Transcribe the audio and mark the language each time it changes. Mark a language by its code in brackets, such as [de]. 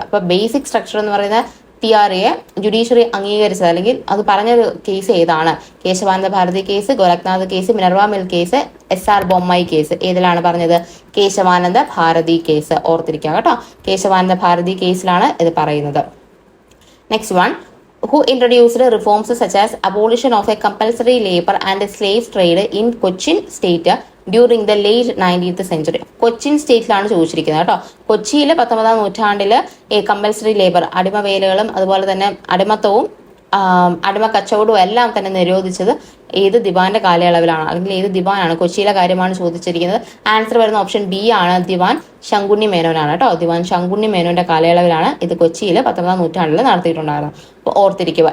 [ml] അപ്പൊ basic structure എന്ന് പറയുന്ന തിയറിയെ ജുഡീഷ്യറി അംഗീകരിച്ചത് അല്ലെങ്കിൽ അത് പറഞ്ഞൊരു കേസ് ഏതാണ്? Kesavananda Bharati case, Gorakhnath case, Minerva mill case, SR Bommai case. ഏതിലാണ് പറഞ്ഞത്? കേശവാനന്ദ ഭാരതി കേസ്, ഓർത്തിരിക്കുക കേട്ടോ. കേശവാനന്ദ ഭാരതി കേസിലാണ് ഇത് പറയുന്നത്. [en] Next one, who introduced reforms such as abolition of a compulsory labor and slave trade in Cochin state during the late 19th century? [ml] Cochin സ്റ്റേറ്റിലാണ് ചോദിച്ചിരിക്കുന്നത് കേട്ടോ. കൊച്ചിയിൽ 19ാം നൂറ്റാണ്ടിൽ കമ്പൽസറി ലേബർ, അടിമവേലകളും അതുപോലെ തന്നെ അടിമത്തവും അടിമ കച്ചവടവും എല്ലാം തന്നെ നിരോധിച്ചത് ഏത് ദിവാന്റെ കാലയളവിലാണ്, അല്ലെങ്കിൽ ഏത് ദിവാനാണ്, കൊച്ചിയിലെ കാര്യമാണ് ചോദിച്ചിരിക്കുന്നത്. ആൻസർ വരുന്ന ഓപ്ഷൻ ബി ആണ്, ദിവാൻ ശങ്കുണ്ണി മേനോനാണ് കേട്ടോ. ദിവാൻ ശങ്കുണ്ണി മേനോന്റെ കാലയളവിലാണ് ഇത് കൊച്ചിയിൽ 19ാം നൂറ്റാണ്ടിൽ നടത്തിയിട്ടുണ്ടായിരുന്നത്. അപ്പോൾ ഓർത്തിരിക്കുക.